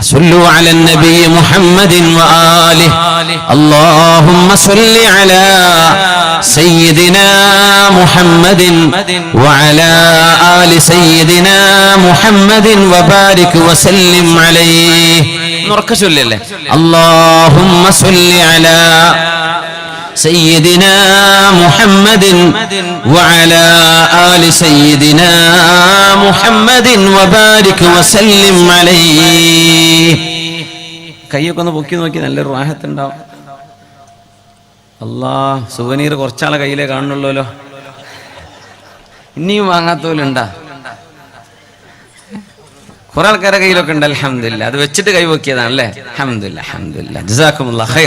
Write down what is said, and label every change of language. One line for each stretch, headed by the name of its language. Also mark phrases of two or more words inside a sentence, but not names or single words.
Arabic: صلوا على النبي محمد وآله اللهم صل على سيدنا محمد وعلى آل سيدنا محمد وبارك وسلم عليه.
Malayalam: ഉറക്കെ ചൊല്ലല്ലേ?
Arabic: اللهم صل على سيدنا محمد وعلى آل سيدنا محمد وبارك وسلم عليه.
Malayalam: കൈയൊക്കെ ഒന്ന് പൊക്കി നോക്കി നല്ലൊരു റാഹത്തുണ്ടാവും. അല്ലാഹ്, സുവനീർ കുറച്ചാളെ കയ്യിലേ കാണുന്നുള്ളൂല്ലോ. ഇനിയും വാങ്ങാത്തോലുണ്ടാ? കുറെ ആൾക്കാരുടെ കയ്യിലൊക്കെ ഉണ്ട്. അൽഹംദുലില്ലാ. അത് വെച്ചിട്ട് കൈ പൊക്കിയതാണല്ലേ? അൽഹംദുലില്ലാ, അൽഹംദുലില്ലാ.
Arabic: جزاكم الله خير.